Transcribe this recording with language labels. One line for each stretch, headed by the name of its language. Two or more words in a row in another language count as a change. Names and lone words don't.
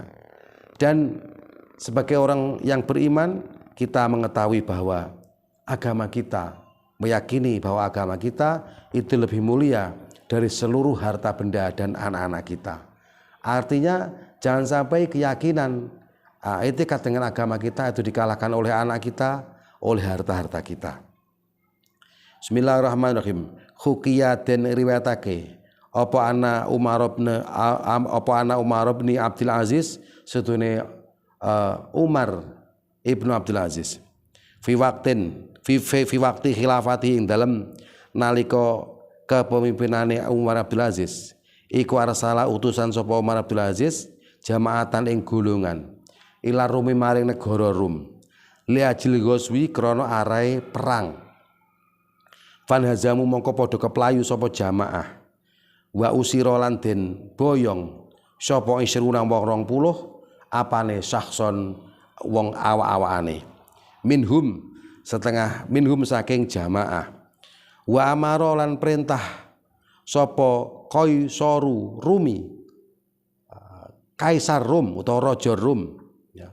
Indonesian: Dan sebagai orang yang beriman, kita mengetahui bahwa agama kita, meyakini bahwa agama kita itu lebih mulia dari seluruh harta benda dan anak-anak kita. Artinya jangan sampai keyakinan etikat dengan agama kita itu dikalahkan oleh anak kita, oleh harta-harta kita.
Arabic: Bismillahirrahmanirrahim.
Javanese: Hukiya den riwayatake apa ana Umar bin Abdul Aziz sedune Umar ibnu Abdul Aziz
Arabic: fi waqti khilafati
Javanese: ing dalem nalika kepemimpinane Umar Abdul Aziz iku arsala utusan sapa Umar Abdul Aziz jamaatan ing golongan
Arabic: ila Rumi
Javanese: maring negara Rum
Arabic: li ajil ghazwi
Javanese: krana arahe perang.
Arabic: Fan hazamu
Javanese: mongko padha keplayu sapa jamaah
Arabic: wa usira
Javanese: lan den boyong sapa isruna wong 20 apane syahson wong awak-awakane minhum saking jamaah
Arabic: wa amara
Javanese: lan perintah sapa
Arabic: Qaisaru Rumi
Javanese: kaisar Rum utawa raja Rum ya.